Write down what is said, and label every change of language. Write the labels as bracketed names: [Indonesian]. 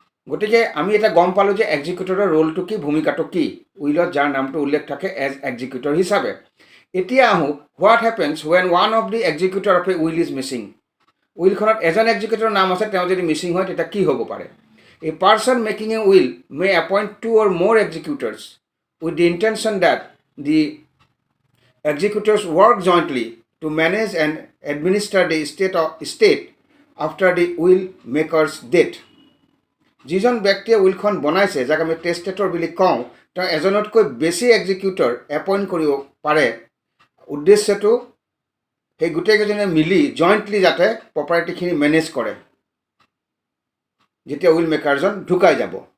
[Assamese] গতিকে আমি এটা গম পালোঁ যে এক্সিকিউটৰৰ ৰোলটো কি, ভূমিকাটো কি, উইলত যাৰ নামটো উল্লেখ থাকে এজ এক্সিকিউটৰ হিচাপে। এতিয়া আহোঁ, [English] What happens when one of the executor of a will is missing. [Assamese] উইলখনত এজন এক্সিকিউটৰৰ নাম আছে, তেওঁ যদি মিচিং হয় তেতিয়া কি হ'ব পাৰে। [English] A person making a will may appoint 2 or more executors with the intention that the executors work jointly to manage and administer the estate after the will maker's death. [Assamese] যিজন ব্যক্তিয়ে উইলখন বনাইছে, যাক আমি টেষ্টেটৰ বুলি কওঁ, তেওঁ এজনতকৈ বেছি এক্সিকিউটৰ এপইণ্ট কৰিব পাৰে। উদ্দেশ্যটো সেই গোটেইকেইজনে মিলি জইণ্টলি যাতে প্ৰপাৰ্টিখিনি মেনেজ কৰে যেতিয়া উইল মেকাৰজন ঢুকাই যাব।